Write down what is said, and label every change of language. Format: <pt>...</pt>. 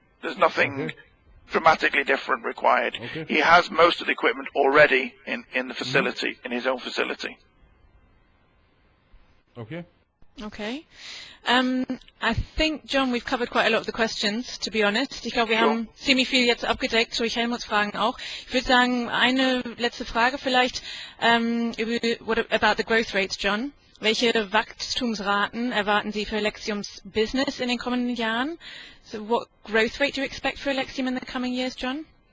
<en>There's nothing dramatically different required. He has most of the equipment already in the facility, in his own facility. Okay. I think, John, we've covered quite a lot of the questions, to be honest.</en> <de>Ich glaube, wir haben ziemlich viel jetzt abgedeckt, durch Helmuts Fragen auch. Ich würde sagen, eine letzte Frage vielleicht,</de> <en>about the growth rates, John.</en> <de>Welche Wachstumsraten erwarten Sie für Alexium's business in den kommenden Jahren?</de> <en>So what growth rate do you expect for Alexium in the coming years, John?</en>